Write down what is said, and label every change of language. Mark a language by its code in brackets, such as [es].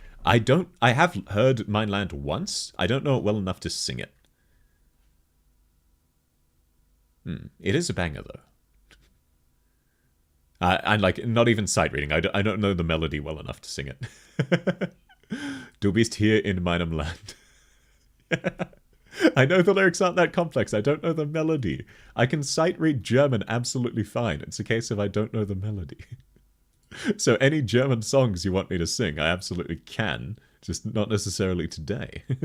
[en] I have heard Mein Land once. I don't know it well enough to sing it. It is a banger, though. And, like, not even sight reading. I don't know the melody well enough to sing it. [de] Du bist hier in meinem Land. [en] I know the lyrics aren't that complex. I don't know the melody. I can sight read German absolutely fine. It's a case of I don't know the melody. So any German songs you want me to sing, I absolutely can. Just not necessarily today.